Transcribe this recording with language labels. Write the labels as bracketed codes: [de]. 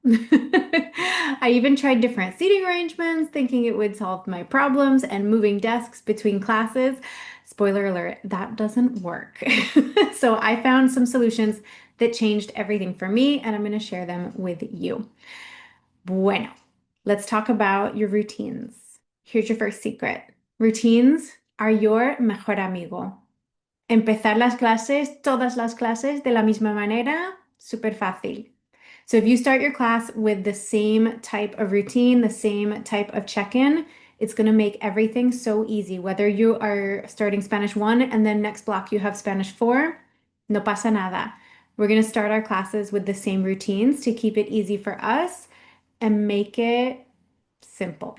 [en] I even tried different seating arrangements, thinking it would solve my problems, and moving desks between classes. Spoiler alert, that doesn't work. So I found some solutions that changed everything for me, and I'm going to share them with you. [es] Bueno, [en] let's talk about your routines. Here's your first secret. Routines are your mejor amigo. [es] Empezar las clases, todas las clases, de la misma manera, súper fácil. [en] So if you start your class with the same type of routine, the same type of check-in, it's going to make everything so easy. Whether you are starting Spanish 1 and then next block you have Spanish 4, [es] no pasa nada. [en] We're going to start our classes with the same routines to keep it easy for us and make it simple.